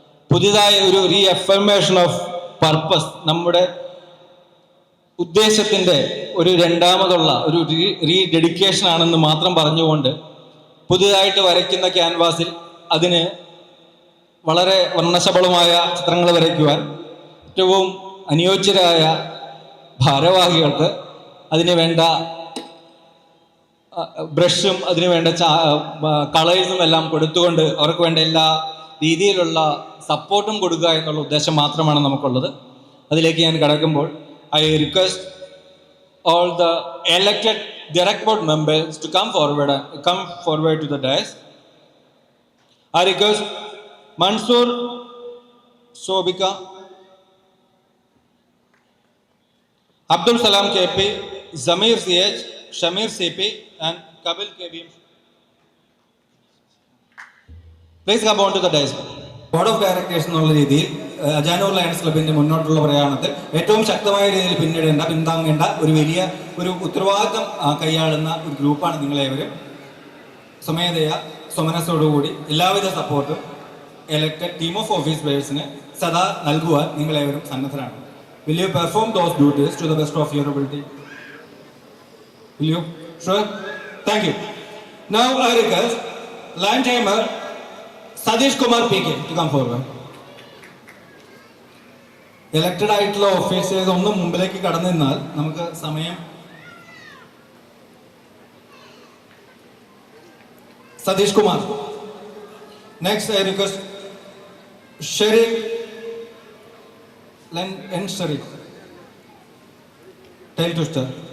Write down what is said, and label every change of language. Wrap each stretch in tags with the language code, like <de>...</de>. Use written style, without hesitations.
<ml>പുതിയതായ ഒരു റീഅഫർമേഷൻ of purpose, നമ്മുടെ ഉദ്ദേശത്തിൻ്റെ ഒരു രണ്ടാമതുള്ള ഒരു റീഡെഡിക്കേഷൻ ആണെന്ന് മാത്രം പറഞ്ഞുകൊണ്ട് പുതിയതായിട്ട് വരയ്ക്കുന്ന ക്യാൻവാസിൽ അതിന് വളരെ വർണ്ണശബളമായ ചിത്രങ്ങൾ വരയ്ക്കുവാൻ ഏറ്റവും അനുയോജ്യരായ ഭാരവാഹികൾക്ക് അതിന് വേണ്ട ബ്രഷും അതിന് വേണ്ട കളേഴ്സും എല്ലാം കൊടുത്തുകൊണ്ട് അവർക്ക് വേണ്ട എല്ലാ രീതിയിലുള്ള സപ്പോർട്ടും കൊടുക്കുക എന്നുള്ള ഉദ്ദേശം മാത്രമാണ് നമുക്കുള്ളത്. അതിലേക്ക് ഞാൻ കടക്കുമ്പോൾ</ml> <en>I request all the elected direct board members to come forward to the dais. I request Mansoor Sobika, Abdul Salam KP, Zamir CH, Shamir CP and Kabil KB. Please come on to the dais.</en> <ml>Board of directors എന്നുള്ള രീതിയിൽ Ajanur lions ക്ലബിന്റെ മുന്നോട്ടുള്ള പ്രയാണത്തിൽ ഏറ്റവും ശക്തമായ രീതിയിൽ പിന്താങ്ങേണ്ട ഒരു വലിയ ഉത്തരവാദിത്തം കൈയാളുന്ന ഒരു ഗ്രൂപ്പാണ് നിങ്ങളേവരും. സ്വമേധയാ സ്വമനസ്സോടുകൂടി എല്ലാവിധ സപ്പോർട്ടും എലക്ടഡ് ടീം ഓഫ് ഓഫീസ് ബേഴ്സിന് സദാ നൽകുവാൻ നിങ്ങളേവരും സന്നദ്ധരാണ്.</ml> <en>Will you perform those duties to the best of your ability? Will you? Sure. Thank you. Now I request Lion Tamer Sadish Kumar PK to come forward.</en> <ml>Elected ആയിട്ടുള്ള officers ഒന്ന് മുമ്പിലേക്ക് കടന്നു നിന്നാൽ നമുക്ക് സമയം.</ml> <en>Satish Kumar. Next I request Sharif N Sharif tile twister.</en>